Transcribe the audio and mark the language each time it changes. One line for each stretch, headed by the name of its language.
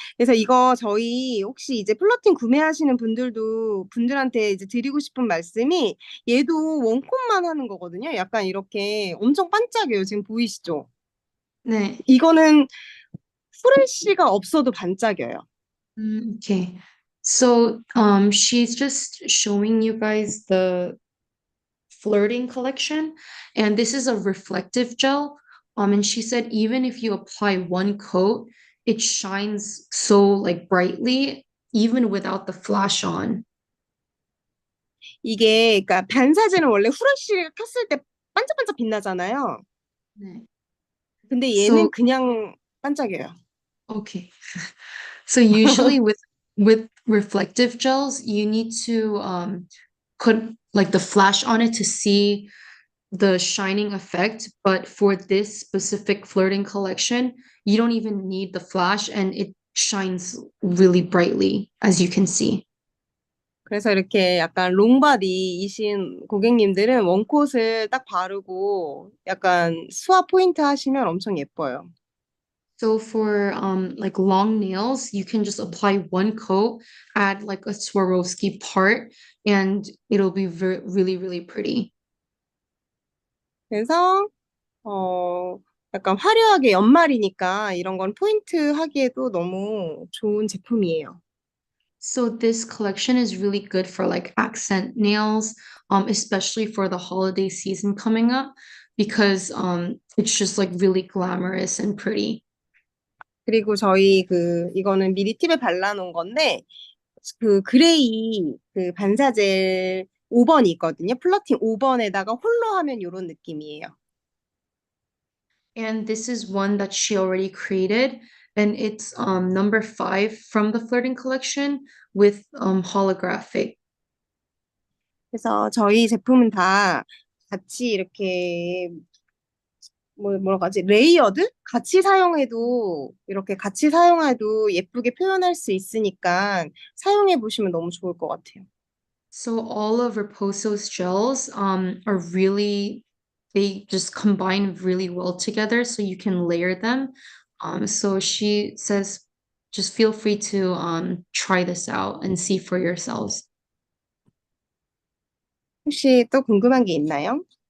Korean: 그래서 이거 저희 혹시 이제 플러팅 구매하시는 분들한테 이제 드리고 싶은 말씀이 얘도 원콧만 하는 거거든요. 약간 이렇게 엄청 반짝여요. 지금 보이시죠? 네. 이거는 후레쉬가 없어도 반짝여요.
English: Okay. So, she's just showing you guys the flirting collection, and this is a reflective gel. And she said even if you apply one coat, it shines so like brightly, even without the flash on.
Korean: 이게 그러니까 반사제는 원래 후레쉬가 켰을 때 반짝반짝 빛나잖아요. 네. 근데
English: So,
Korean: 얘는 그냥 반짝여요.
English: okay. So usually with reflective gels, you need to put like the flash on it to see the shining effect, but for this specific flirting collection, you don't even need the flash and it shines really brightly, as you can see.
Korean: 그래서 이렇게 약간 롱바디이신 고객님들은 원콧을 딱 바르고 약간 수화 포인트 하시면 엄청 예뻐요.
English: So for like long nails, you can just apply one coat, add like a Swarovski part, and it'll be really, really pretty.
Korean: 그래서 약간 화려하게 연말이니까 이런 건 포인트 하기에도 너무 좋은 제품이에요.
English: So this collection is really good for like accent nails, especially for the holiday season coming up, because it's just like really glamorous and pretty.
Korean: 그리고 저희 이거는 미리 팁에 발라놓은 건데 그 그레이 그 반사젤 5번이 있거든요. 플러팅 5번에다가 홀로 하면 이런 느낌이에요.
English: And this is one that she already created, and it's number 5 from the flirting collection with holographic.
Korean: 그래서 저희 제품은 다 같이 이렇게 뭐라고 하지? 레이어드? 같이 사용해도 이렇게 같이 사용해도 예쁘게 표현할 수 있으니까 사용해 보시면 너무 좋을 것 같아요.
English: So all of Reposo's gels are really, they just combine really well together, so you can layer them. So she says just feel free to try this out and see for yourselves.
Korean: 혹시 또 궁금한 게 있나요?